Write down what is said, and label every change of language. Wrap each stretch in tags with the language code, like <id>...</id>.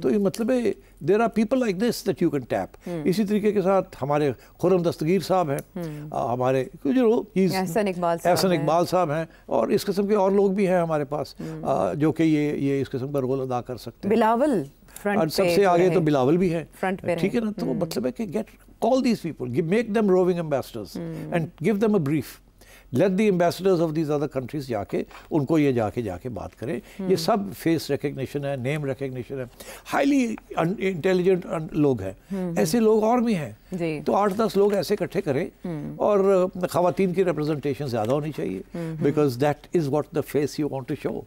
<ur>تو یہ مطلب ہے</ur> <en>There are people like this that you can tap.</en> <ur>اسی طریقے کے ساتھ ہمارے خرم دستگیر صاحب ہیں, ہمارے احسن اقبال صاحب ہیں, اور اس قسم کے اور لوگ بھی ہیں ہمارے پاس جو کہ یہ اس قسم کا رول ادا کر سکتے ہیں. بلاول سب سے آگے تو بلاول بھی ہے, ٹھیک ہے نا. تو مطلب ہے کہ</ur> <en>call these people, make them roving ambassadors and give them a brief. Let the ambassadors of these other countries</en> <ur>جا کے ان کو یہ جا کے بات کریں. یہ سب فیس ریکگنیشن ہے, نیم ریکگنیشن ہے, ہائیلی انٹیلیجنٹ لوگ ہیں. ایسے لوگ اور بھی ہیں, تو 8-10 لوگ ایسے اکٹھے کریں, اور خواتین کی ریپرزنٹیشن زیادہ ہونی چاہیے,</ur> <en>Because that is what the face you want to show.</en>